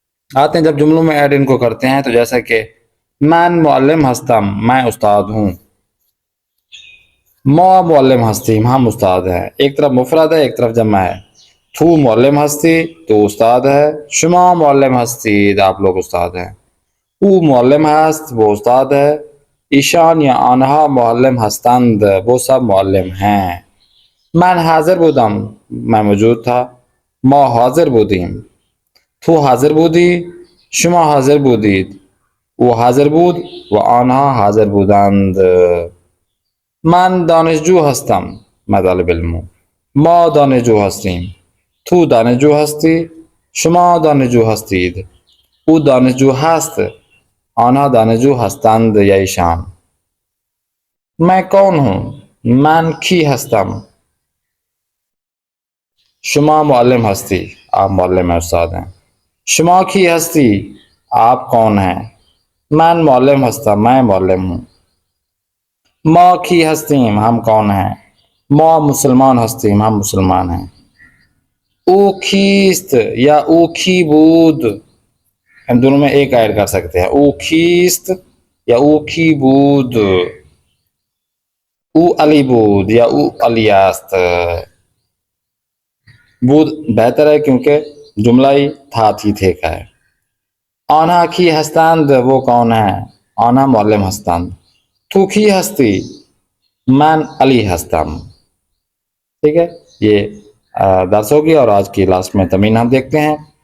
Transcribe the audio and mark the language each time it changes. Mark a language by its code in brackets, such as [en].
[ur] آتے ہیں جب جملوں میں ایڈ ان کو کرتے ہیں، تو جیسا کہ [fa] من معلم ہستم [ur] میں استاد ہوں، [fa] ما معلم ہستیم [ur] ہم استاد ہیں. ایک طرف مفرد ہے، ایک طرف جمع ہے. [fa] تو معلم ہستی [ur] تو استاد ہے، [fa] شما معلم ہستید [ur] آپ لوگ استاد ہیں، [fa] او معلم ہست [ur] وہ استاد ہے، [fa] ایشان یا آنہا معلم ہستند [ur] وہ سب معلم ہیں. [fa] من حاضر بودم [ur] میں موجود تھا، [fa] ما حاضر بودیم، تو حاضر بودی، شما حاضر بودید، او حاضر بود و آنها حاضر بودند. من دانشجو هستم [ur] میں طالب علم ہوں، [fa] ما دانشجو هستیم، تو دانشجو هستی، شما دانشجو هستید، او دانشجو هست، آنها دانشجو هستند یا ایشان. [ur] میں کون ہوں، [fa] من کی هستم، شما معلم هستی [ur] آپ معلم استاد ہیں، [fa] شما کی ہستی [ur] آپ کون ہیں، [fa] من معلم ہستم [ur] میں معلم ہوں، [fa] ما کی ہستیم [ur] ہم کون ہیں، [fa] ما مسلمان ہستیم [ur] ہم مسلمان ہیں، [fa] او کیست یا او کی بود، [ur] ہم دونوں میں ایک ایڈ کر سکتے ہیں، [fa] او کیست یا او کی بود، او علی بود یا او علی است. [ur] بود بہتر ہے کیونکہ جملہ ہی تھا تھی تھے کا ہے. [fa] آنها کی هستند [ur] وہ کون ہے؟ [fa] آنها معلم هستند. تو کی ہستی؟ من علی ہستم. [ur] ٹھیک ہے، یہ درس ہوگی اور آج کی لاسٹ میں تمرین ہم دیکھتے ہیں.